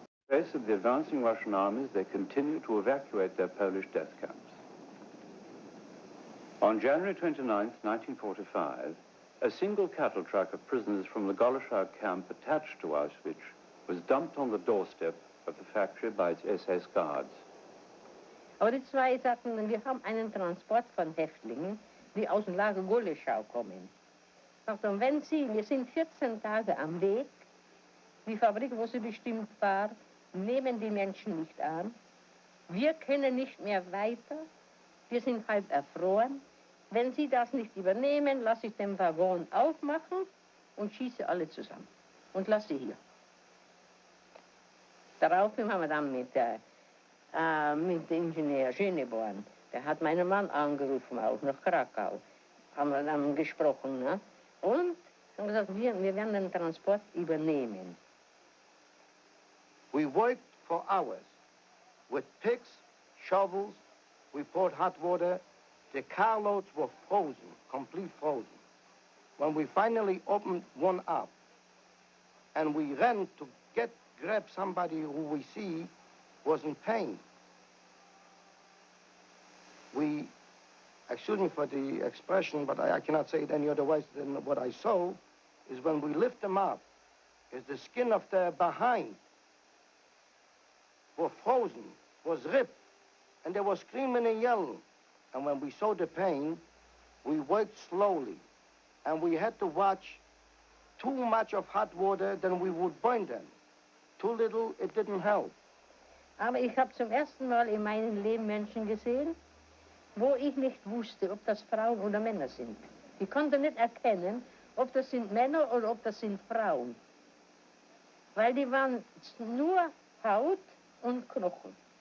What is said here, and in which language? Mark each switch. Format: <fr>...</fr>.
<en>In the face of the advancing Russian armies, they continued to evacuate their Polish death camps. On January 29, 1945, a single cattle truck of prisoners from the Goleschau camp attached to Auschwitz was dumped on the doorstep of the factory by its SS guards.</en> <de>Aber die 2 sagten, wir haben einen Transport von Häftlingen, die aus dem Lager Goleschau kommen. Sagten, wenn Sie, wir sind 14 Tage am Weg, die Fabrik, wo sie bestimmt war, nehmen die Menschen nicht an. Wir können nicht mehr weiter, wir sind halb erfroren. Wenn Sie das nicht übernehmen, lasse ich den Waggon aufmachen und schieße alle zusammen und lasse sie hier. Daraufhin haben wir dann mit dem Ingenieur Schöneborn, der hat meinen Mann angerufen, auch nach Krakau, haben wir dann gesprochen, ne? Und haben gesagt, wir werden den Transport übernehmen.</de> <en>We worked for hours with picks, shovels, we poured hot water. The carloads were frozen, complete frozen. When we finally opened one up and we ran to grab somebody who we see was in pain, we, excuse me for the expression, but I cannot say it any other way than what I saw, is when we lift them up, is the skin of their behind were frozen, was ripped, and they were screaming and yelling. And when we saw the pain, we worked slowly, and we had to watch too much of hot water, then we would burn them. Too little, it didn't help.</en> <de>Aber ich habe zum ersten Mal in meinem Leben Menschen gesehen, wo ich nicht wusste, ob das Frauen oder Männer sind. Ich konnte nicht erkennen, ob das sind Männer oder ob das sind Frauen. Weil die waren nur Haut und Knochen.</de>